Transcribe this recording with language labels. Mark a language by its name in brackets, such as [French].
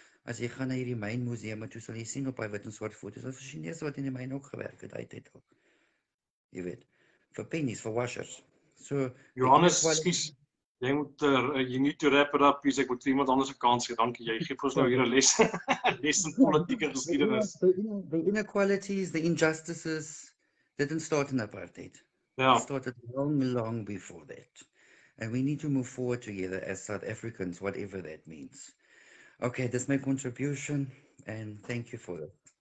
[Afrikaans] As jy gaan na hierdie mynmuseum, toe sal jy sien op daai wit en swart foto's, dat vir Chinese wat in die myn ook gewerk het, uit al. Jy weet, vir pennies, vir washers. So, Johannes, ekskuus. [English] You need to wrap it up, please. [Afrikaans] Ek moet vir iemand anders 'n kans gee. Dankie. Jy gee vir ons nou hier 'n les. Les in politieke geskiedenis. [English] The inequalities, the injustices didn't start in apartheid. [Afrikaans] Ja. [English] It started long before that. And we need to move forward together as South Africans, whatever that means. Okay, that's my contribution, and thank you for it.